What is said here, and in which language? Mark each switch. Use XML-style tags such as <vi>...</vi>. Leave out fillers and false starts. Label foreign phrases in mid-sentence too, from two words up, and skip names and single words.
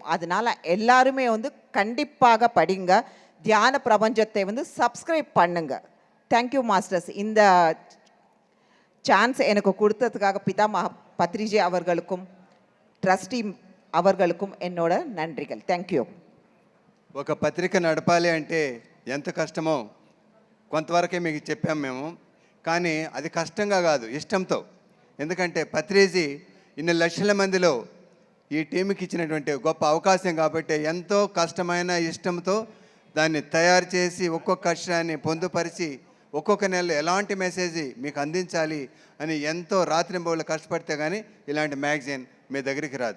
<ta>அதனால் எல்லாருமே வந்து கண்டிப்பாக படிங்க. தியான பிரபஞ்சத்தை வந்து சப்ஸ்கிரைப் பண்ணுங்க.</ta> <en>thank you masters.</en> <ta>இந்த சான்ஸ் எனக்கு கொடுத்ததுக்காக பிதா பத்ரிஜி அவர்களுக்கும் ட்ரஸ்டி அவர்களுக்கும் என்னோட நன்றிகள்.</ta> <en>thank you.</en> <te>ఒక పత్రిక నడపాలి అంటే ఎంత కష్టమో కొంతవరకే మీకు చెప్పాము మేము. కానీ అది కష్టంగా కాదు, ఇష్టంతో. ఎందుకంటే పత్రిజీ ఇన్ని లక్షల మందిలో ఈ టీంకి ఇచ్చినటువంటి గొప్ప అవకాశం కాబట్టి ఎంతో కష్టమైన ఇష్టంతో దాన్ని తయారు చేసి ఒక్కొక్క అక్షరాన్ని పొందుపరిచి ఒక్కొక్క నెలలో ఎలాంటి మెసేజ్ మీకు అందించాలి అని ఎంతో రాత్రింబవళ్ళు కష్టపడితే కానీ ఇలాంటి మ్యాగజైన్ మీ దగ్గరికి రాదు.</te>